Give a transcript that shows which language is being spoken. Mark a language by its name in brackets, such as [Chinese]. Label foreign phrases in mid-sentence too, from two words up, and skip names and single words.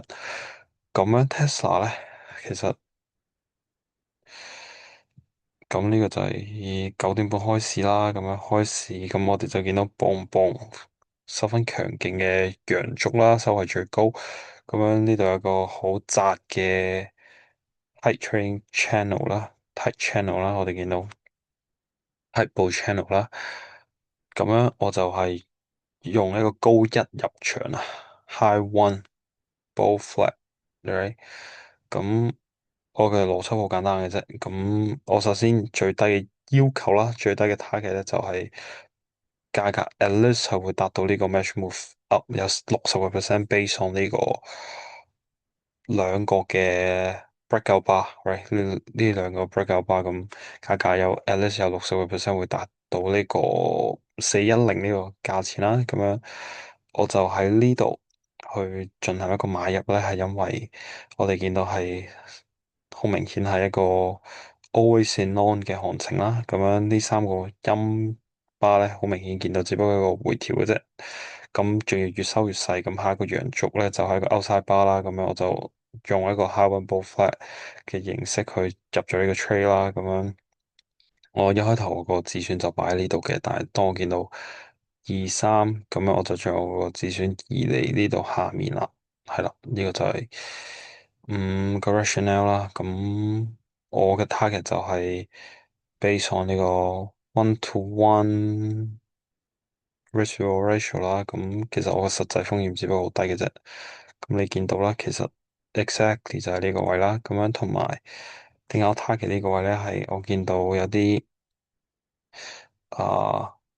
[Cantonese] 咁樣 Tesla 咧，其實。咁呢個就係以9點半開始啦，咁樣開始，咁我哋就見到磅磅十分強勁嘅陽燭啦，收係最高。咁樣呢度有個好窄嘅 [English] tight trading channel [Cantonese] 啦， [English] tight channel [Cantonese] 啦，我哋見到 [English] tight bull channel [Cantonese] 啦。咁樣我就係用一個高一入場啊 ， [English] high one bull flag，right？ [Cantonese] 咁我嘅邏輯好簡單嘅啫。咁我首先最低嘅要求啦，最低嘅 target 咧就係價格 [English] at least [Cantonese] 係會達到呢個 [English] match move up [Cantonese] 有60% [English] base on [Cantonese] 呢個兩個嘅 [English] breakout bar，right？ [Cantonese] 呢兩個 [English] breakout bar， [Cantonese] 咁價格有 [English] at least [Cantonese] 有60% 會達到呢個410呢個價錢啦。咁樣我就喺呢度去進行一個買入咧，係因為我哋見到係好明顯係一個 [English] always in long [Cantonese] 嘅行情啦。咁樣呢三個陰巴咧，好明顯見到只不過一個回調嘅啫。咁仲要越收越細，咁下一個陽燭咧就係一個 [English] outside bar [Cantonese] 啦。咁樣我就用一個 [English] high one bull flag [Cantonese] 嘅形式去入咗呢個 trade 啦。咁樣我一開頭個止損就擺喺呢度嘅，但係當我見到 23，咁樣我就將我個止損移嚟呢度下面啦，係啦，呢個就係個 rationale 啦。咁我嘅 target 就係 [English] based on [Cantonese] 呢個 1:1 ratio 啦。咁其實我嘅實際風險只不過好低嘅啫。咁你見到啦，其實 exactly 就係呢個位啦。咁樣同埋點解我 target 呢個位咧？係我見到有啲啊。